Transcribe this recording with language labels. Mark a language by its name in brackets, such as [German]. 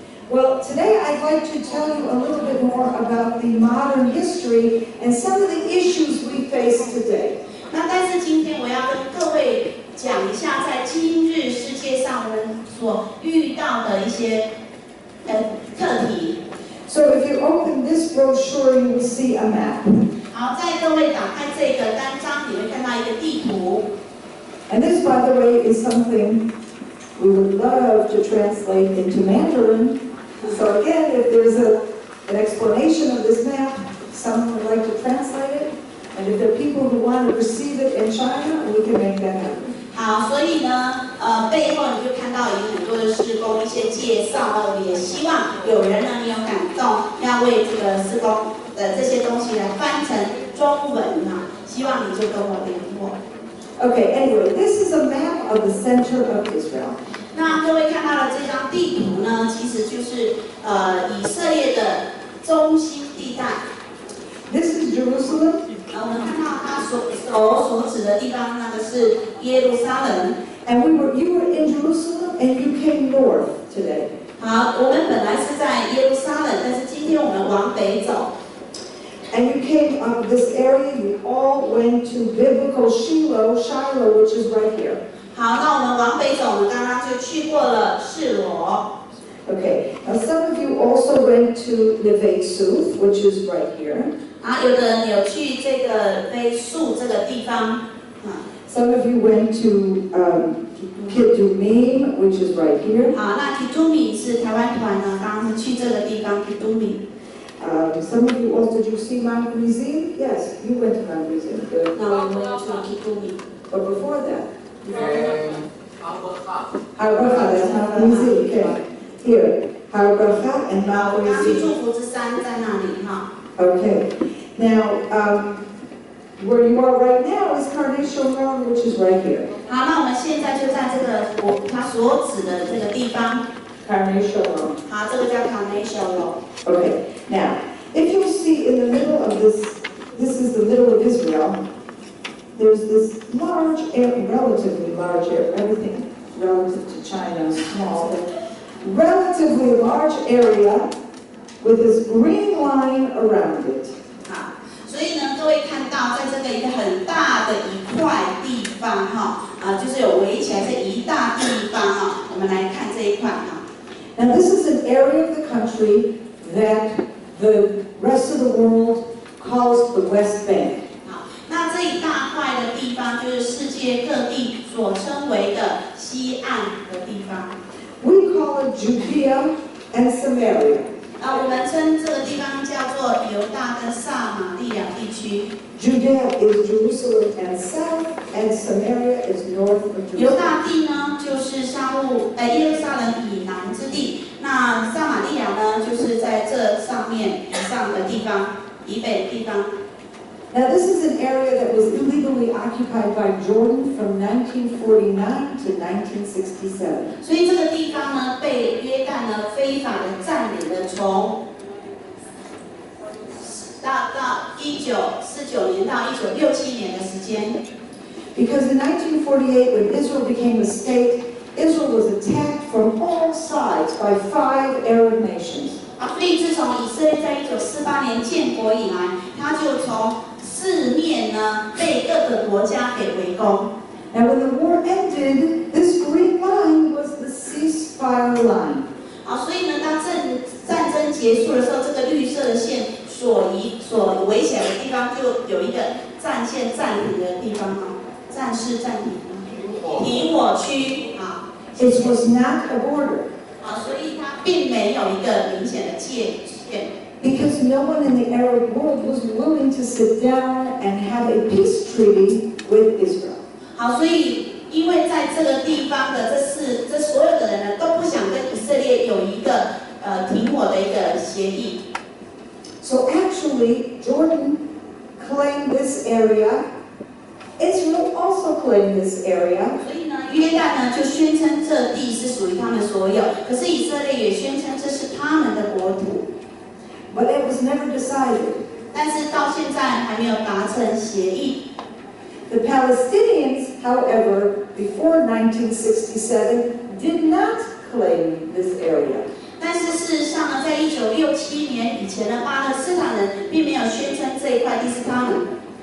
[English] Well, today I'd like to tell you a little bit more about the modern history and some of the issues we face today. [Chinese] 那但是今天我要跟各位讲一下，在今日世界上我们所遇到的一些课题。 [English] So if you open this brochure, you will see a map. [Chinese] 好，在各位打开这个单张，你会看到一个地图。 [English] And this, by the way, is something we would love to translate into Mandarin. So again, if there's an explanation of this map, someone would like to translate it. And if there are people who want to receive it in China, we can make that happen. [Chinese] 好，所以呢，背后你就看到有很多的事工一些介绍，也希望有人呢，你有感动，要为这个事工的这些东西来翻成中文啊，希望你就跟我联络。 [English] Okay, anyway, this is a map of the center of Israel. [Chinese] 那各位看到的这张地图呢，其实就是以色列的中心地带。 [English] This is Jerusalem. [Chinese] 我们看到他所指的地方，那个是耶路撒冷。 [English] And you were in Jerusalem and you came north today. [Chinese] 好，我们本来是在耶路撒冷，但是今天我们往北走。 [English] And you came up this area, you all went to biblical Shiloh, which is right here. [Chinese] 好，那我们往北走，我们刚刚就去过了示罗。 [English] Okay, now some of you also went to Ying-Ta, which is right here. [Chinese] 啊，有的人有去这个非树这个地方。 [English] Some of you went to Kidumim, which is right here. [Chinese] 好，那基督米是台湾团呢，刚刚是去这个地方基督米。 [English] Some of you also, did you see Mount Gerizim? Yes, you went to Mount Gerizim. Good. No, we went to Kidumi. But before that? Harabracha, that's Mount Gerizim. Okay. Here, Harabracha and [Chinese] 好， [English] Mount [Chinese] 我刚去 [English] Gerizim. [Chinese] 祝福之山在那里哈。 [English] Okay. Now, where you are right now is Carnation Road, which is right here. [Chinese] 好，那我们现在就在这个他所指的这个地方。 [English] Carnation Road. [Chinese] 好，这个叫 Carnation Road。 [English] Okay. Now, if you'll see in the middle of this is the middle of Israel. There's this large area, relatively large area, everything relative to China is small, but relatively large area with this green line around it. [Chinese] 好，所以呢，各位看到在这个一个很大的一块地方哈，就是有围起来这一大地方哈，我们来看这一块哈。 [English] Now this is an area of the country that the rest of the world calls the West Bank. [Chinese] 那这一大块的地方就是世界各地所称为的西岸的地方。 [English] We call it Judea and Samaria. [Chinese] 我们称这个地方叫做犹大跟撒玛利亚地区。 [English] Judea is Jerusalem and south, and Samaria is north of [Chinese] 犹 [English] Jerusalem. [Chinese] 大地呢，就是耶路撒冷以南之地。那撒玛利亚呢，就是在这上面以上的地方，以北的地方。 [English] Now this is an area that was illegally occupied by Jordan from 1949 to 1967. [Chinese] 所以这个地方呢，被约旦呢非法的占领了，从到1949年到1967年的时间。 [English] Because in 1948, when Israel became a state, Israel was attacked from all sides by 5 Arab nations. [Chinese] 所以自从以色列在1948年建国以来，他就从四面呢被各个国家给围攻。 [English] Now when the war ended, this green line was the ceasefire line. [Chinese] 所以呢，当战争结束的时候，这个绿色的线所围起来的地方，就有一个战线暂停的地方战事暂停停火区 [English] It was not a border. [Chinese] 所以它并没有一个明显的界限。 [English] Because no one in the Arab world was willing to sit down and have a peace treaty with Israel. [Chinese] 所以因为在这个地方的这所有的人呢，都不想跟以色列有一个停火的一个协议。 [English] So actually, Jordan claimed this area. Israel also claimed this area. [Chinese] 所以呢，约旦呢就宣称这地是属于他们所有，可是以色列也宣称这是他们的国土。 [English] But it was never decided. [Chinese] 但是到现在还没有达成协议。 [English] The Palestinians, however, before 1967, did not claim this area. [Chinese] 但是事实上呢，在1967年以前呢，巴勒斯坦人并没有宣称这一块地是他们。